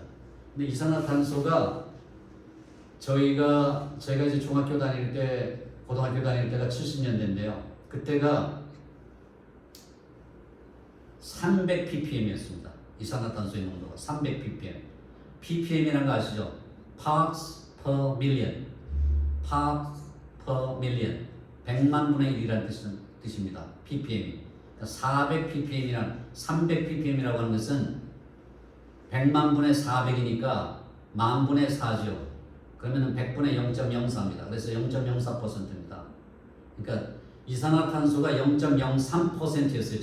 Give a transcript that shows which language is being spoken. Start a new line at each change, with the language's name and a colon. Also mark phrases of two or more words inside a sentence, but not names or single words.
Korean: 근데 이산화탄소가 저희가 이제 중학교 다닐 때, 고등학교 다닐 때가 70년대인데요. 그때가 300ppm이었습니다. 이산화탄소의 농도가 300ppm. ppm이라는 거 아시죠?
English: parts per million. parts per million.
Korean: 100만 분의 1이라는 뜻입니다. ppm이. 400ppm이란 300ppm이라고 하는 것은 100만 분의 400이니까 만 분의 4죠. 그러면 100분의 0.04입니다. 그래서 0.04%입니다. 그러니까 이산화탄소가 0.03%였어요.